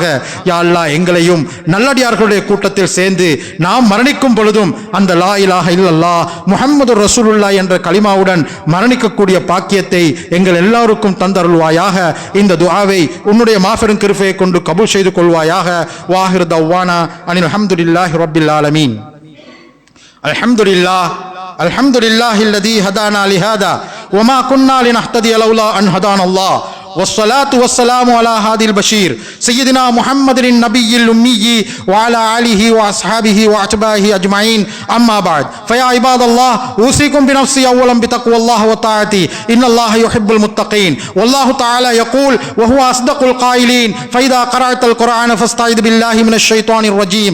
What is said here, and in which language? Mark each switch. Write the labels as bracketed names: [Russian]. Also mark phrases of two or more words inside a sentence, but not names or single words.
[Tamil] யா அல்லாஹ் எங்களையும் நல்லடியார்களுடைய கூட்டத்தில் சேர்ந்து நாம் மரணிக்கும் பொழுதும் அந்த [Arabic] لا إله إلا الله محمد رسول الله [Tamil] என்ற கலிமாவுடன் மரணிக்கக்கூடிய பாக்கியத்தை எங்கள் எல்லாருக்கும் தந்தருள்வாயாக. இந்த துஆவை உன்னுடைய மாபெரும் கிருபையை கொண்டு கபூல் செய்து கொள்வாயாக. [Arabic] وآخر دعوانا أن الحمد لله رب العالمين. الحمد لله الحمد لله الذي هدانا لهذا وما كنا لنهتدي لولا أن هدانا الله. والصلاة والسلام على هادي البشير سيدنا محمد النبي الأمي وعلى آله وأصحابه وأتباعه أجمعين. أما بعد فيا عباد الله أوصيكم بنفسي أولا بتقوى الله وطاعته إن الله يحب المتقين. والله تعالى يقول وهو أصدق القائلين فإذا قرأت القرآن فاستعذ بالله من الشيطان الرجيم.